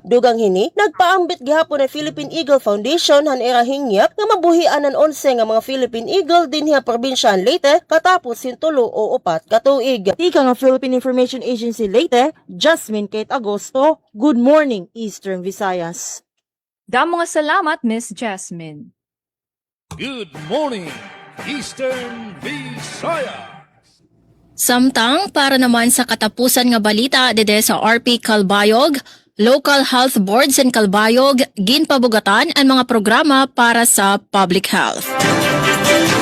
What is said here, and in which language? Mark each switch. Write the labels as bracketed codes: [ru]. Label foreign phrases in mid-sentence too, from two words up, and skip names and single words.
[war] Dugang hini nagpaambit gihapon ang Philippine Eagle Foundation han erahingyap nga mabuhian ang 11 nga mga Philippine Eagle dinhi probinsya Leyte katapos 103 o 4 ka tuig. Ika nga Philippine Information Agency Leyte, Jasmine Kate Agosto. [en] Good morning, Eastern Visayas. [war] Damo nga salamat, Miss Jasmine. [en] Good morning, Eastern Visayas. [war] Samtang para naman sa katapusan nga balita dede sa RP Calbayog, Local Health Boards in Calbayog ginpabugatan ang mga programa para sa [en] public health.